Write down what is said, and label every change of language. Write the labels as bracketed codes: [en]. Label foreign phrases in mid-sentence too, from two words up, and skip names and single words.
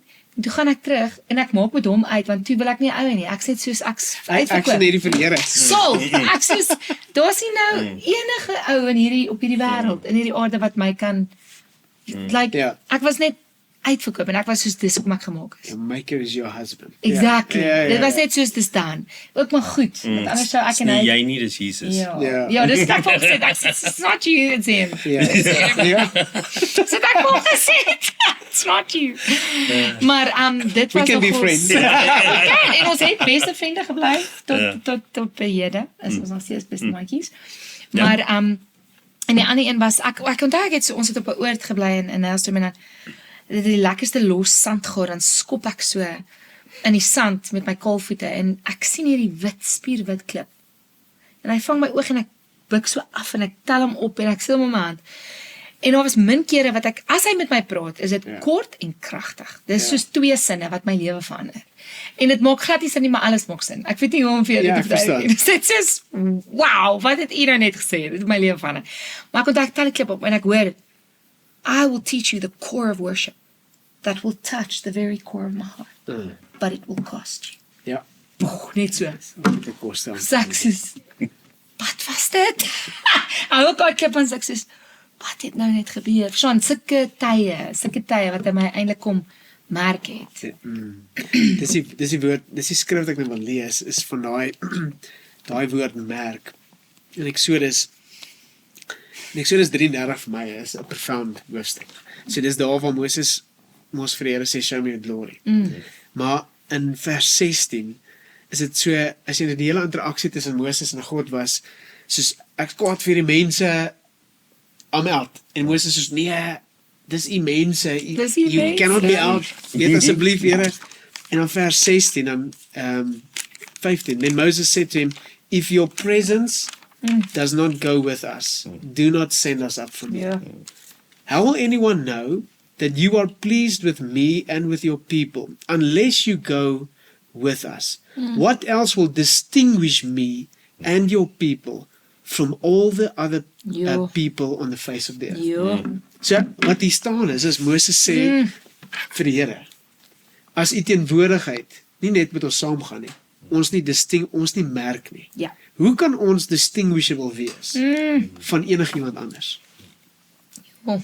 [af] En toe gaan ek terug en ek maak met hom uit want toe wil ek nie ou nie. Ek sê soos ek Ek sien hierdie vir die Here. So, ek soos daar's nie nou enige ou in op hierdie wêreld, in hierdie aarde wat my kan like Ja. ek was net uitverkoop en ek was soos dis hoekom ek gemaak is. [en] Your maker is your husband. Exactly. [af] Ja. Dit was net soos dis dan. Ook maar goed, want anders sou ek Dis en nie hy jy nie, dis Jesus. Ja, dis wat ek ook gesê het. Ek sê [en] it's not you, it's him. [af] Ja. So ek ook gesê het, [en] it's not you. [af] Maar dit [en] We [af] was [en] can be [af] nogals- [en] friends. [af] Ja, en ons het beste vriende gebly Ja. tot by hede. Is ons nog steeds beste maatjies. Maar en die ander een was ek onthou ek het so ons het op 'n oord gebly in Nylstroom en dan die lekkerste los sandgaar dan skop ek so in die sand met my kaalvoete en ek sien hierdie wit spierwit klip. En hy vang my oog en ek buig so af en ek tel hom op en ek sit hom in my hand. En daar was min kere wat ek as hy met my praat, is dit kort en kragtig. Dis soos twee sinne wat my lewe verander. En dit maak glad nie sin nie, maar alles maak sin. Ek weet nie hoe om vir jou Ja, dit ek te verduidelik nie. verstaan. Dit is wow, wat het u nou net gesê? Dit het my lewe verander. Maar ek onthou ek tel die klip op en ek hoor [en] I will teach you the core of worship that will touch the very core of my heart. But it will cost you. [af] Ja. Net so. Dit kos dan. Sexus. Wat was dit? Hou ook al klip aan sexus. Wat het nou net gebeur? Verstaan, sulke tye wat hy my eintlik kom merk het. Dis die woord, dis die skrif wat ek nou wil lees is van daai woord merk. In Eksodus 33 vir my is 'n profound hoofstuk. So dis daar waar Moses vir die Here sê [en] show me your glory. [af] Maar in vers 16 is dit so as jy die hele interaksie tussen Moses en God was soos ek kwaad vir die mense [en] I'm out. [af] En Moses soos nee, dis u mense. Dis u [en] You [af] mense. [en] cannot be out. [af] Weet asseblief Here. En dan vers 16 dan 15. [en] Then Moses said to him, if your presence does not go with us, do not send us up from here. Ja. How will anyone know that you are pleased with me and with your people unless you go with us? What else will distinguish me and your people from all the other [af] Ja. [en] people on the face of the earth? [af] Ja. So wat hier staan is Moses sê vir die Here, as u teenwoordigheid nie net met ons saamgaan nie, ons nie merk nie. Ja. Hoe kan ons distinguishable wees van enigiemand anders? Oh.